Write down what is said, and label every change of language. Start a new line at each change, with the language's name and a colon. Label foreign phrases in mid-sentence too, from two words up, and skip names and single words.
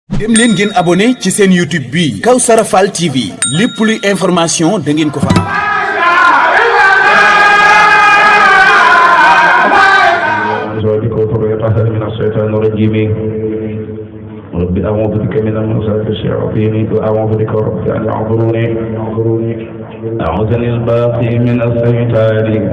Wolof: dem leen ngeen abonné ci seen YouTube bi Kawsara Fall TV lépp luy information da ngeen ko fa am.
Arabic: رب أعوذ بك من همزات الشياطين وأعوذ بك رب أن يحضروني أعوذني الباقي من الشيطان